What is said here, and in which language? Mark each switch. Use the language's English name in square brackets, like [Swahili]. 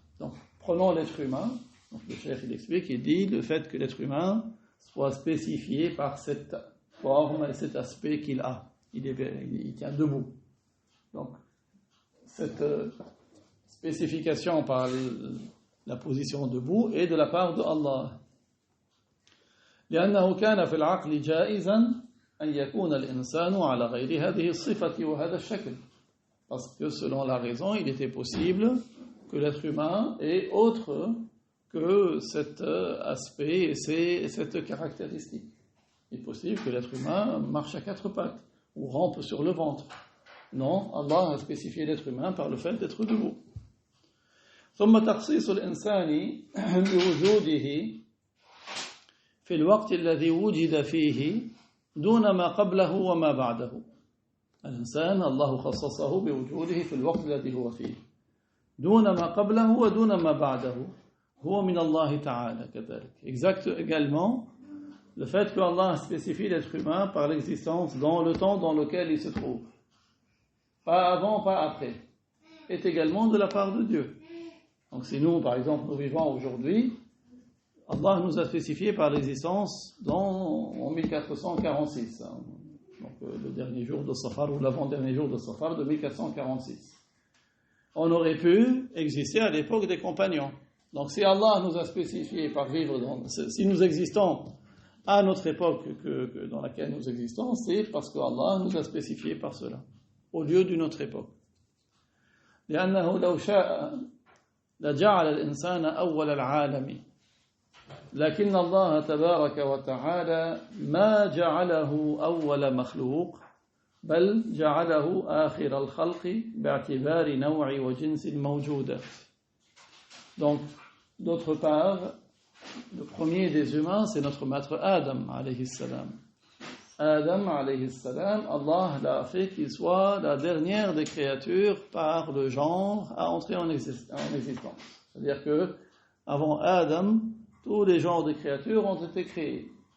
[French] Donc, prenons l'être humain. Donc, le cheikh, il explique, il dit le fait que l'être humain soit spécifié par cette forme et cet aspect qu'il a. Il tient debout. Donc, cette spécification par la position debout est de la part de Allah. [Arabic] لأنه كان في العقل جائزا أن يكون الإنسان على غير هذه الصفة وهذا الشكل. [French] Parce que selon la raison, il était possible que l'être humain ait autre que cet aspect et cette caractéristique. Il est possible que l'être humain marche à quatre pattes ou rampe sur le ventre. Non, Allah a spécifié l'être humain par le fait d'être debout. [Arabic] ثم تخصيص الإنسان بوجوده في الوقت الذي وجد فيه دون ما قبله وما بعده. الإنسان الله خصصه بوجوده في الوقت الذي هو فيه دون ما قبله ودون ما بعده هو من الله تعالى كذلك. [French] Exact également le fait que Allah spécifie l'être humain par l'existence dans le temps dans lequel il se trouve. Pas avant, pas après. Est également de la part de Dieu. Donc si nous, par exemple, nous vivons aujourd'hui, Allah nous a spécifié par l'existence en 1446. Donc le dernier jour de Safar ou l'avant-dernier jour de Safar de 1446. On aurait pu exister à l'époque des compagnons. Donc si Allah nous a spécifié par vivre si nous existons à notre époque dans laquelle nous existons, c'est parce que Allah nous a spécifié par cela, au lieu d'une autre époque. [Arabic] لأنه لو شاء لجعل الإنسان أول العالم لكن الله تبارك وتعالى ما جعله أول مخلوق بل جعله آخر الخلق باعتبار نوع وجنس الموجودات. [French] Donc, d'autre part, le premier des humains, c'est notre maître Adam, [Arabic] alayhi salam. [French] Adam, [Arabic] alayhi salam, [French] Allah l'a fait qu'il soit la dernière des créatures par le genre à entrer en existence. C'est-à-dire que, avant Adam, tous les genres de créatures ont été créés.